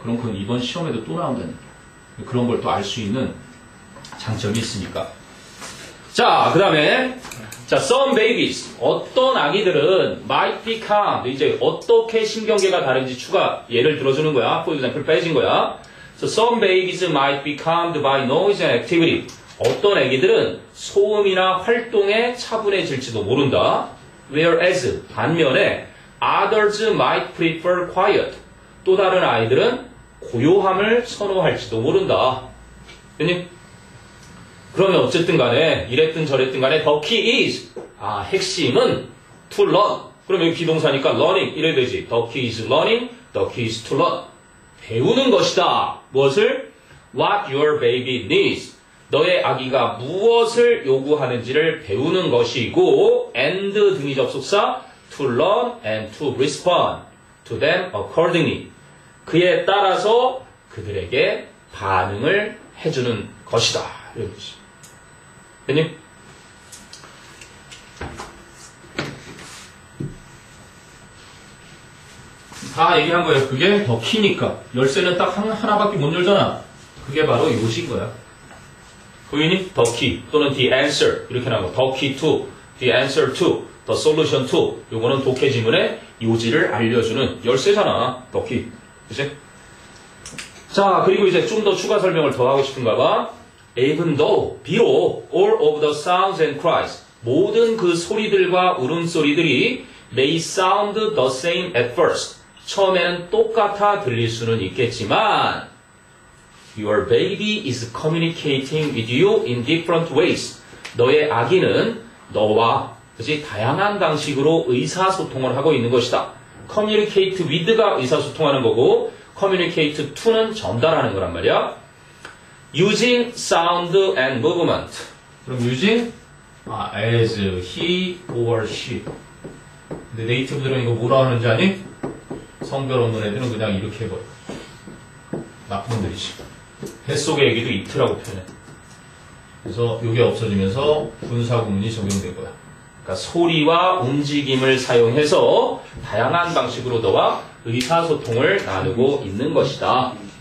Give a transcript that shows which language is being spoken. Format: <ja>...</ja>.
<ko>그럼 그건 이번 시험에도 또 나온다는 거야. 그런 걸 또 알 수 있는 장점이 있으니까. 자, 그 다음에 자,</ko> <en>some babies.</en> <ko>어떤 아기들은</ko> <en>might become.</en> <ko>이제 어떻게 신경계가 다른지 추가 예를 들어주는 거야. for example 빼진 거야.</ko> <en>So some babies might be calmed by noise and activity.</en> <ko>어떤 아기들은 소음이나 활동에 차분해질지도 모른다.</ko> <en>Whereas</en> <ko>반면에</ko> <en>others might prefer quiet.</en> <ko>또 다른 아이들은 고요함을 선호할지도 모른다. 됐니? 그러면 어쨌든 간에 이랬든 저랬든 간에</ko> <en>the key is</en> <ko>핵심은</ko> <en>to learn.</en> <ko>그러면 여기 비동사니까 learning 이래 되지.</ko> <en>The key is learning, the key is to learn.</en> <ko>배우는 것이다. 무엇을?</ko> <en>What your baby needs.</en> <ko>너의 아기가 무엇을 요구하는지를 배우는 것이고 and 등이 접속사</ko> <en>to learn and to respond to them accordingly.</en> <ko>그에 따라서 그들에게 반응을 해주는 것이다. 이거지. 됐니? 다 얘기한 거예요. 그게 더 키니까. 열쇠는 딱 하나밖에 못 열잖아. 그게 바로 요지인 거야. 보이니?</ko> <en>the key 또는 the answer 이렇게 나오고 the key to, the answer to, the solution to</en> <ko>요거는 독해 지문의 요지를 알려주는 열쇠잖아.</ko> <en>the key.</en> <ko>그치? 자, 그리고 이제 좀 더 추가 설명을 더 하고 싶은가 봐.</ko> <en>Even though, 비록 all of the sounds and cries</en> <ko>모든 그 소리들과 울음소리들이</ko> <en>may sound the same at first</en> <ko>처음에는 똑같아 들릴 수는 있겠지만</ko> <en>Your baby is communicating with you in different ways.</en> <ko>너의 아기는 너와 그치? 다양한 방식으로 의사소통을 하고 있는 것이다. communicate with가 의사소통하는 거고 communicate to는 전달하는 거란 말이야.</ko> <en>using sound and movement.</en> <ko>그럼</ko> <en>using as he or she.</en> <ko>근데 네이티브들은 이거 뭐라 하는지 아니? 성별 없는 애들은 그냥 이렇게 해버려. 나쁜 놈들이지. 뱃속의 얘기도 이트라고 표현해. 그래서 이게 없어지면서 분사구문이 적용된 거야. 그러니까 소리와 움직임을 사용해서 다양한 방식으로 너와 의사소통을 나누고 있는 것이다.</ko>